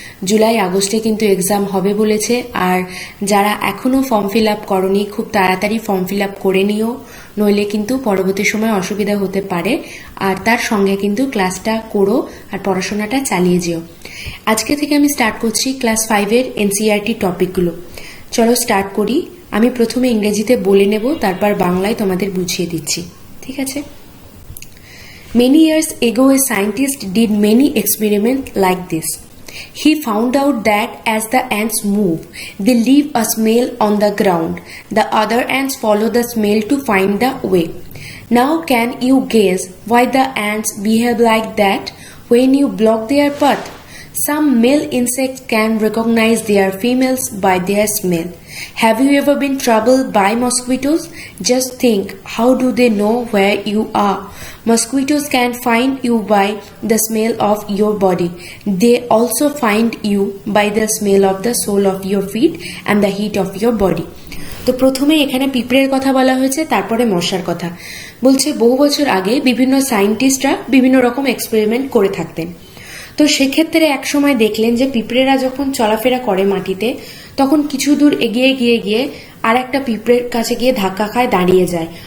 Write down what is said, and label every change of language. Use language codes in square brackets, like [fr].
[bn] জুলাই আগস্টে কিন্তু এক্সাম হবে বলেছে। আর যারা এখনও ফর্ম ফিল আপ করনি, খুব তাড়াতাড়ি ফর্ম ফিল আপ করে নিও, নইলে কিন্তু পরবর্তী সময় অসুবিধা হতে পারে। আর তার সঙ্গে কিন্তু ক্লাসটা করো আর পড়াশোনাটা চালিয়ে যেও। আজকে থেকে আমি স্টার্ট করছি ক্লাস 5-এর এনসিইআরটি টপিকগুলো। চলো স্টার্ট করি। আমি প্রথমে ইংরেজিতে বলে নেব, তারপর বাংলায় তোমাদের বুঝিয়ে দিচ্ছি, ঠিক আছে? [en] Many years ago, a scientist did many experiments like this. He found out that as the ants move, they leave a smell on the ground. The other ants follow the smell to find the way. Now can you guess why the ants behave like that when you block their path? Some male insects can recognize their females by their smell. Have you ever been troubled by mosquitoes? Just think, how do they know where you are? Mosquitoes can find you by the smell of your body. They also find you by the smell of the sole of your feet and the heat of your body. [bn] তো প্রথমে এখানে পিঁপড়ের কথা বলা হয়েছে, তারপরে মশার কথা বলছে। বহু বছর আগে বিভিন্ন সায়েন্টিস্টরা বিভিন্ন রকম এক্সপেরিমেন্ট করে থাকতেন। তো সেক্ষেত্রে এক সময় দেখলেন যে পিঁপড়েরা যখন চলাফেরা করে মাটিতে, তখন কিছু দূর এগিয়ে গিয়ে আর একটা পিঁপড়ের কাছে গিয়ে ধাক্কা খায়, দাঁড়িয়ে যায়।